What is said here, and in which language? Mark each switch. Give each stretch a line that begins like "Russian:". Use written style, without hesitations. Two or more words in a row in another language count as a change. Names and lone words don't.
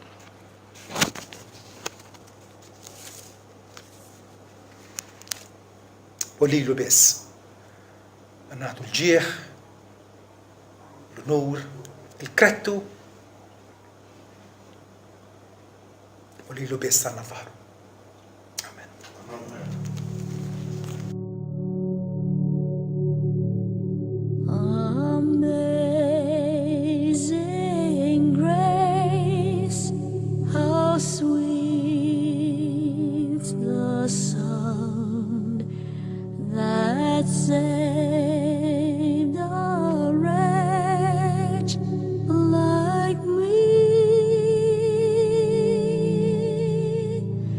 Maltese: U lilu biss. Nagħtu l-ġieħ, l-nur, il-krettu, u lilu biss għandna faħru.
English: Amazing grace, how sweet the sound that saved a wretch like me.